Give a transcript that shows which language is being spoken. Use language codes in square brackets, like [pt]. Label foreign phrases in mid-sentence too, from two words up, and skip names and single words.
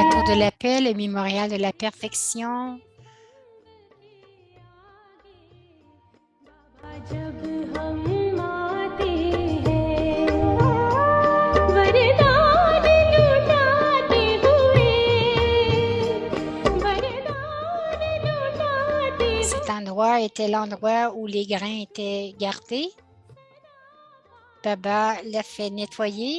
[fr] La tour de la paix, le mémorial de la perfection. [hi] बाबा जब हम आते हैं वरदान लुटाते हुए [fr] Cet endroit était l'endroit où les grains étaient gardés. Baba l'a fait nettoyer.